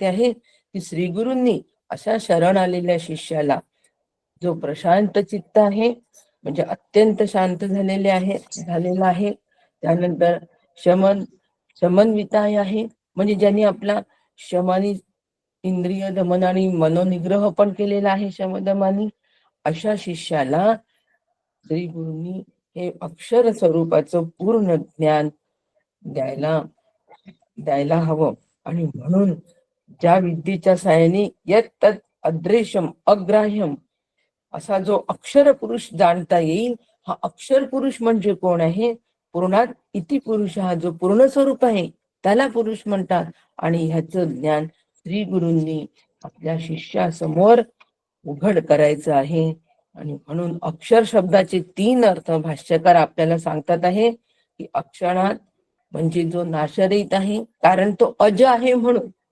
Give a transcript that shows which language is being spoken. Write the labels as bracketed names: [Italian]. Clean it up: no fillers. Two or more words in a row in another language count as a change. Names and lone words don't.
[Marathi] आहे की श्रीगुरूंनी अशा शरण आलेल्या शिष्याला जो प्रशांत चित्त आहे, म्हणजे अत्यंत शांत झालेला आहे, त्यानंतर शमनविताय आहे, म्हणजे ज्यांनी आपला शमानी इंद्रिय दमन आणि मनोनिग्रह पण केलेला आहे शमदमानी, अशा शिष्याला श्री गुरूंनी हे अक्षर स्वरूपाचं पूर्ण ज्ञान द्यायला हवं. आणि म्हणून ज्या विद्येच्या साहाय्याने [Sanskrit] यत् तत् अदृश्यम अग्राह्यम [Marathi] असा जो अक्षर पुरुष जाणता येईल, हा अक्षर पुरुष म्हणजे कोण आहे? [Sanskrit] पूर्णात इति पुरुष, [Marathi] हा जो पूर्ण स्वरूप आहे त्याला पुरुष म्हणतात. आणि ह्याचं ज्ञान श्री गुरूंनी आपल्या शिष्यासमोर उघड करायचं आहे. आणि म्हणून अक्षर शब्दाचे 3 अर्थ भाष्यकार आपल्याला सांगतात आहे की अक्षरात म्हणजे जो नाशरहित आहे, कारण तो अज आहे म्हणून.